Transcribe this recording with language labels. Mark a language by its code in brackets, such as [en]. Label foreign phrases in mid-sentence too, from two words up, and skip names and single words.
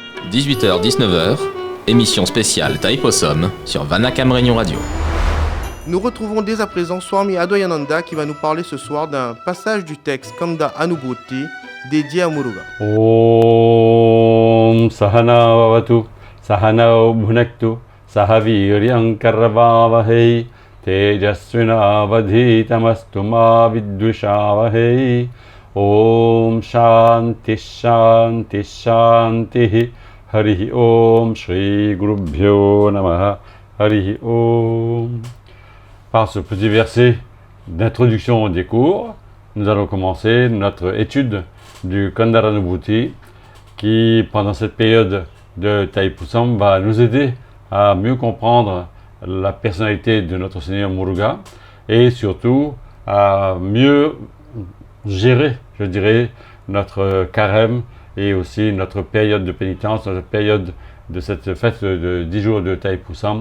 [fr] 18h-19h, émission spéciale Taïpossum sur Vanakam Réunion Radio. Nous retrouvons dès à présent Swami Advayananda qui va nous parler ce soir d'un passage du texte Kanda Anubhuti dédié à Muruga. [sa] Om Sahana Vavatu Sahana Bhunaktu Sahaviryam Karvavahai Tejasvina Vadhitamastu Ma Vidvishavahai Om Shanti Shanti Shanti Harihi Om Shri Gurubhyo Namaha Harihi Om. [fr] Par ce petit verset d'introduction des cours, nous allons commencer notre étude du Kandaranubhuti qui, pendant cette période de Taipusam, va nous aider à mieux comprendre la personnalité de notre Seigneur Muruga et surtout à mieux gérer, je dirais, notre carême et aussi notre période de pénitence, notre période de cette fête de 10 jours de Taipusam.